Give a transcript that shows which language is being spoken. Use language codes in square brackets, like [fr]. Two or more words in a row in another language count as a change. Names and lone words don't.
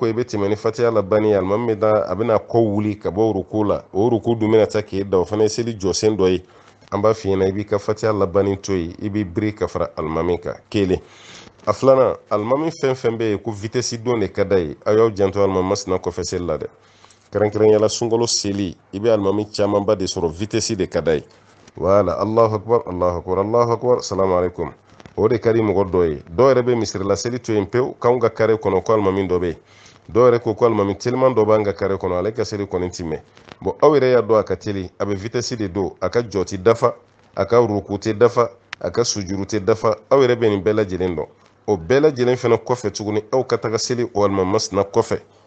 [bm] i bɛ tɛmɛ ni fatiya labanni ye alimami bɛ da a bɛna kɔ wuli ka bɔ ruku la o ruku dun bɛna taa k'e da o fana ye seli jɔsen dɔ ye an b'a f'i ɲɛna i b'i ka fatiya labanni to yen i b'i biri ka fara alimami kan kelen a filanan alimami fɛn fɛn bɛ yen ko vitesse don de ka d'a ye aw y'aw janto alimami masina kɔfɛ seli la dɛ kɛrɛnkɛrɛnyala sunkalo seli i bɛ alimami camanba de sɔrɔ vitesse de ka d'a ye wala [ar] الله أكبر الله أكبر الله أكبر السلام عليكم [bm] o de ka di mɔgɔ dɔ ye dɔw yɛrɛ bɛ misirila seli to yen pewu k'anw ka kare kɔnɔ ko alimami dɔ bɛ yen dɔw yɛrɛ ko alimami teliman dɔ b'an ka kare kɔnɔ ale ka seli kɔni ti mɛn bon aw yɛrɛ y'a dɔn a ka teli a bɛ vitesse de don a ka jɔ tɛ dafa a ka ruku tɛ dafa a ka sujuru tɛ dafa aw yɛrɛ bɛ nin bɛɛ lajɛlen dɔn o bɛɛ lajɛlen fana kɔfɛ tuguni aw ka taga seli o alimami masina kɔfɛ